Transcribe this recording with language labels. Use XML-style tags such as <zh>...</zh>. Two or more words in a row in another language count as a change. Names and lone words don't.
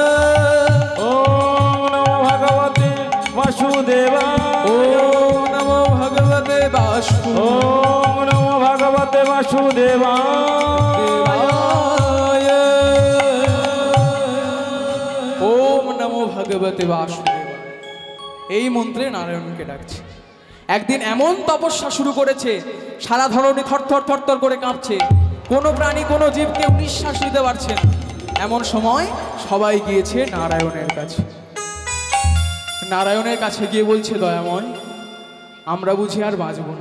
<sa>ওম নমো ভগবতে বাসুদেবায়, ওম নমো ভগবতে বাসুদেবায়, ওম নমো ভগবতে বাসুদেবায়, ওম নমো ভগবতে বাসুদেবায়।</sa> <bn>এই মন্ত্রে নারায়ণকে ডাকছে। একদিন এমন তপস্যা শুরু করেছে, সারা ধরনী থরথর থরথর করে কাঁপছে, কোনো প্রাণী কোনো জীব কেউ নিঃশ্বাস নিতে পারছে না। এমন সময় সবাই গিয়েছে নারায়ণের কাছে। নারায়ণের কাছে গিয়ে বলছে, দয়াময় আমরা বুঝি আর বাঁচব না।</bn>